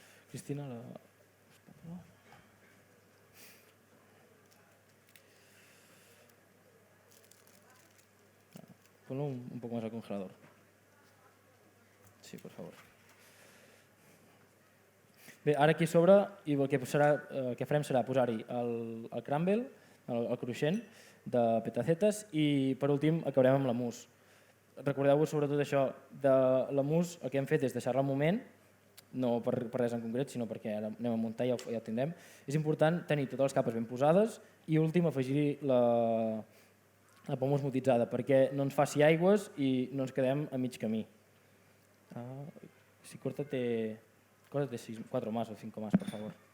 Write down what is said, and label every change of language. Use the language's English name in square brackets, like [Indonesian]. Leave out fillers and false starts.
[Spanish] Cristina, ponlo un poco más al congelador. Sí, por favor. [Catalan] Bé, ara aquí a sobre el que farem serà posar-hi el crumble, el cruixent de petacetes i per últim acabarem amb la mousse. Recordeu-vos sobretot això, de la mousse el que hem fet és deixar-la un moment, no per res en concret, sinó perquè ara anem a muntar i ja ho tindrem. És important tenir totes les capes ben posades i últim afegir-hi la poma osmotitzada perquè no ens faci aigües i no ens quedem a mig camí. [Spanish] Si córtate 4 más o 5 más, por favor.